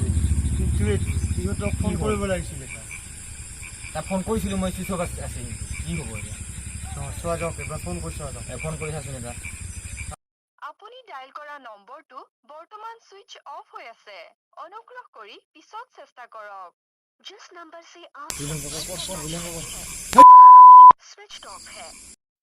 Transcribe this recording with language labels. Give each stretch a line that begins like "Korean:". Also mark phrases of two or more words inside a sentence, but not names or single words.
Assamese: ইহঁতক ফোন কৰিব লাগিছিলে তা ফোন কৰিছিলো মই
English: switch off
Assamese: আছে কি হ'ব এতিয়া চোৱা যাওক এবাৰ ফোন কৰি চোৱা যাওক ফোন কৰি চাচোন এটা আপুনি ডায়াল কৰা নম্বৰটো বৰ্তমান
English: switch off
Assamese: হৈ আছে অনুগ্ৰহ কৰি পিছত চেষ্টা কৰক
Hindi: जिस नंबर से आप वह अभी स्विच ऑफ है